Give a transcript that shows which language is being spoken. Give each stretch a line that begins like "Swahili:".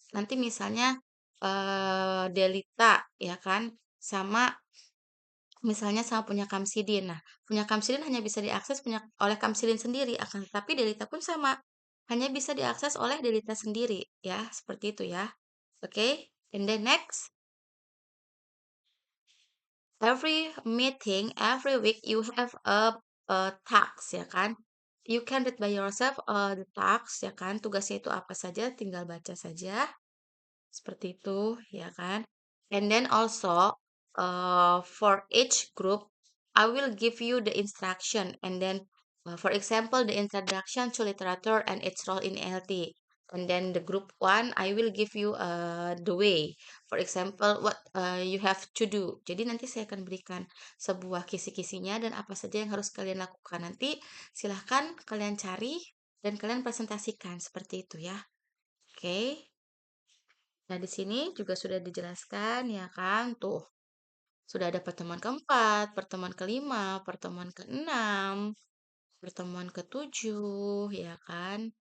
Indonesian: Nanti misalnya Delita ya kan sama misalnya sama punya Kamsidin. Nah, punya Kamsidin hanya bisa diakses oleh Kamsidin sendiri, akan tetapi Delita pun sama. Hanya bisa diakses oleh Delita sendiri, ya, seperti itu ya.
English: Oke, and then next, every meeting, every week you have a task,
Indonesian: ya kan?
English: You can read by yourself the task,
Indonesian: ya kan? Tugasnya itu apa saja, tinggal baca saja. Seperti itu, ya kan?
English: And then also, for each group, I will give you the instruction. And then, for example, the introduction to literature and its role in LT. And then the group one, I will give you the way. For example, what you have to do.
Indonesian: Jadi nanti saya akan berikan sebuah kisi-kisinya dan apa saja yang harus kalian lakukan. Nanti silahkan kalian cari dan kalian presentasikan seperti itu ya. Oke. Nah, di sini juga sudah dijelaskan ya kan, tuh. Sudah ada pertemuan keempat, pertemuan kelima, pertemuan keenam, pertemuan ketujuh, ya kan.